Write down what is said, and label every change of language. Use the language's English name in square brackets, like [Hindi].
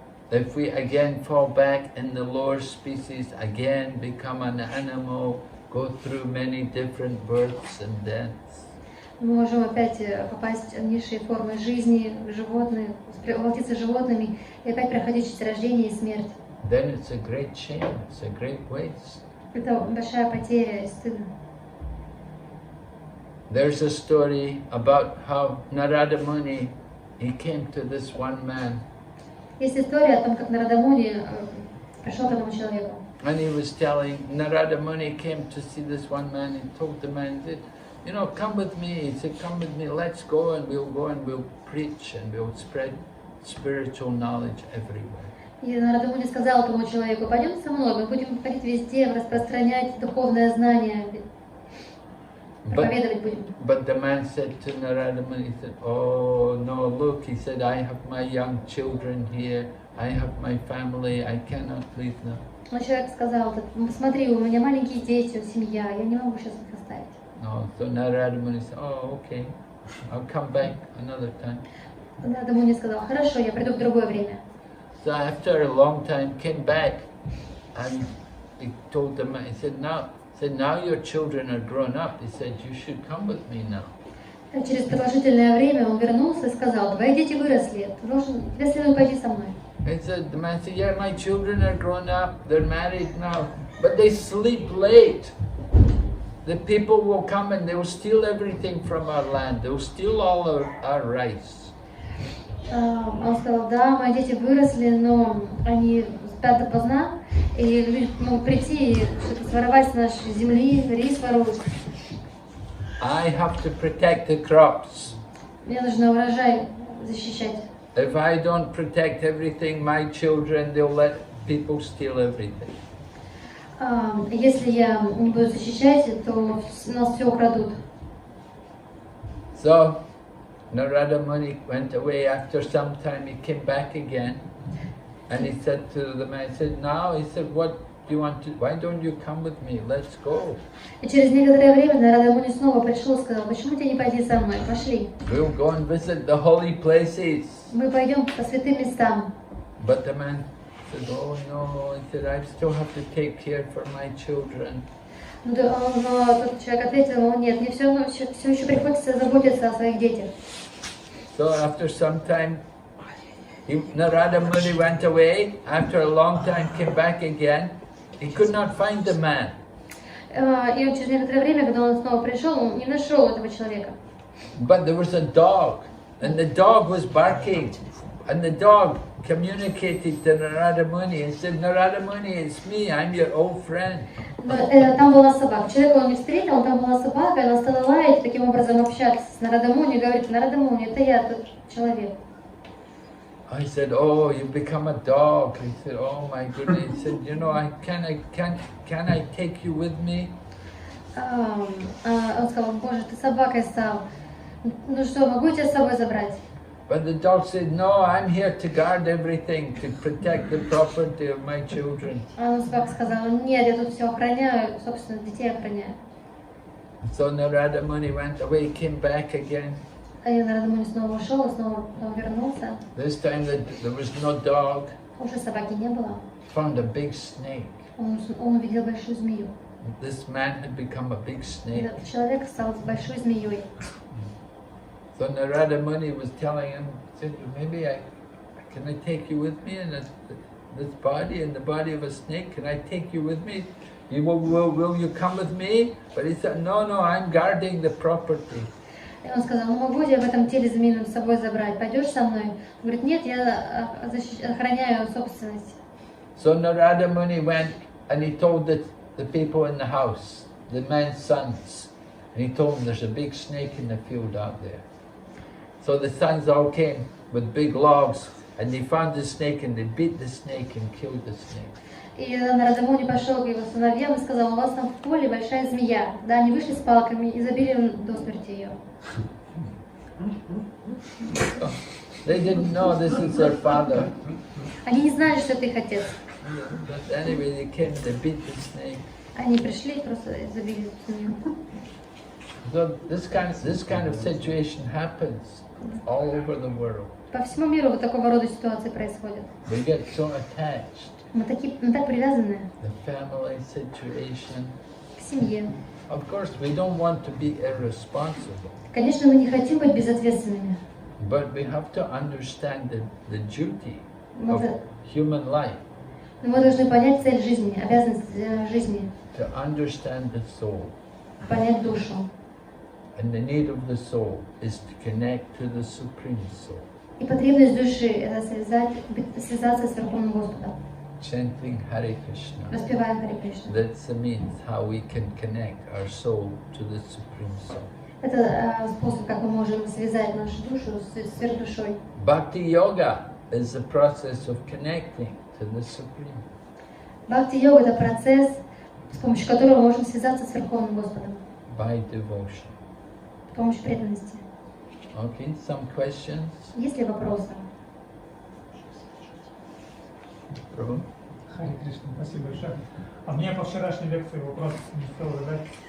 [English] If we again fall back in the lower species, again become an animal, go through many different births and deaths. [Russian] Мы можем опять попасть в низшие формы жизни, животные, воплотиться животными и опять проходить через рождение и смерть. [English] Then it's a great shame, it's a great waste. [Russian] Это большая потеря и стыдно. [English] There's a story about how Narada Muni, he came to this one man. [Russian] Есть история о том, как Нарада Муни пришел к одному человеку. [English] And he was telling, Narada Muni came to see this one man and told the man, he said, you know, come with me. He said, come with me, let's go and we'll preach and we'll spread spiritual knowledge everywhere. [Russian] И Нарада Муни сказал этому человеку: пойдем со мной, мы будем ходить везде, распространять духовное знание, проповедовать будем. [English] But the man said to Narada Muni, he said, oh no, look, he said, I have my young children here, I have my family, I cannot leave them. [Russian] Но человек сказал: смотри, у меня маленькие дети, семья, я не могу сейчас их оставить. [English] No, so Narada Muni said, oh, okay, I'll come back another time. [Russian] Нарада Муни сказал: хорошо, я приду в другое время. [English] So after a long time, came back and he told the man, he said, now your children are grown up. He said, you should come with me now. [Russian] Через продолжительное время он вернулся и сказал: твои дети выросли, тебе следует пойти со мной. [English] He said, the man said, yeah, my children are grown up, they're married now, but they sleep late. The people will come and they will steal everything from our land. They will steal all our rice. [Russian] Он сказал: да, мои дети выросли, но они спят допоздна, и люди могут прийти и что-то своровать с нашей земли, рис воруют. [English] I have to protect the crops. [Russian] Мне нужно урожай защищать. [English] If I don't protect everything, my children, they'll let people steal everything. [Russian] Если я не буду защищать, то у нас все украдут. [English] So Narada Muni went away. After some time, he came back again, and he said to the man, he said, now, he said, what do you want to, why don't you come with me? Let's go. [Russian] И через некоторое время Нарада Муни снова пришел и сказал: почему тебе не пойти со мной? Пошли. [English] We'll go and visit the holy places. [Russian] Мы пойдем по святым местам. [English] But the man said, oh no, he said, I still have to take care for my children. [Russian] Но тот человек ответил: нет, мне все еще приходится заботиться о своих детях. [English] So after some time, Narada Muni went away. After a long time, came back again. He could not find the man. [Russian] И через некоторое время, когда он снова пришел, он не нашел этого человека. [English] But there was a dog, and the dog was barking, and the dog communicated to Narada Muni and said, Narada Muni, it's me, I'm your old friend. [Russian] Там была собака. Человека он не встретил, там была собака, и она стала лаять, таким образом общаться с Нарада Муни, и говорит: Нарада Муни, это я, тот человек. [English] I said, oh, you become a dog. He said, oh my goodness. He said, you know, can I take you with me? [Russian] Он сказал: боже, ты собакой стал. Ну что, могу тебя с собой забрать? [English] But the dog said, no, I'm here to guard everything, to protect the property of my children. [Russian] А собака сказала, нет, я тут все охраняю, собственно, детей охраняю. [English] So Narada Muni went away, came back again. [Russian] А я Нарада Муни снова ушел, снова вернулся. [English] This time there was no dog. [Russian] Уже собаки не было. [English] Found a big snake. [Russian] Он увидел большую змею. [English] This man had become a big snake. [Russian] Этот человек стал большой змеей. [English] So Narada Muni was telling him, said, maybe can I take you with me in this body, in the body of a snake? Can I take you with me? Will you come with me? But he said, no, I'm guarding the property. [Russian] И он сказал, ну могу я в этом теле змеином с собой забрать? Пойдешь со мной? Он говорит, нет, я охраняю собственность. [English] So Narada Muni went and he told the people in the house, the man's sons, and he told them there's a big snake in the field out there. So the sons all came with big logs and they found the snake and they beat the snake and killed the snake. [Russian] И Нарада Муни пошел к его сыновьям и сказал, у вас там в поле большая змея. Да, они вышли с палками и забили до смерти ее. [English] They didn't know this is their father. [Russian] Они не знали, что это их отец. [English] But anyway, they came, they beat the snake. [Russian] Они пришли и просто забили змею. [English] So this kind of situation happens all over the world. [Russian] По всему миру вот такого рода ситуации происходят. [English] We get so attached. [Russian] Мы так привязаны [English] The family situation. [Russian] к семье. [English] Of course, we don't want to be irresponsible, [Russian] Конечно, мы не хотим быть безответственными. [English] but we have to understand the duty [Russian] Мы, [English] of human life, [Russian] но мы должны понять цель жизни, обязанность жизни, [English] to understand the soul. [Russian] понять душу. [English] And the need of the soul is to connect to the Supreme Soul. [Russian] И потребность души – это связаться с Верховным Господом, [English] Chanting Hare Krishna. [Russian] распевая Харе Кришна. [English] That's the means how we can connect our soul to the Supreme Soul. [Russian] Это способ, как мы можем связать нашу душу с сверхдушой. [English] Bhakti Yoga is the process of connecting to the Supreme. [Russian] Бхакти-йога – это процесс, с помощью которого мы можем связаться с Верховным Господом, [English] By devotion. [Russian] с помощью преданности. [English] Okay, some questions? [Russian] Есть ли вопросы? [English] Prabhu? [Russian] Харе Кришна, спасибо большое. А мне по вчерашней лекции вопрос не успел задать.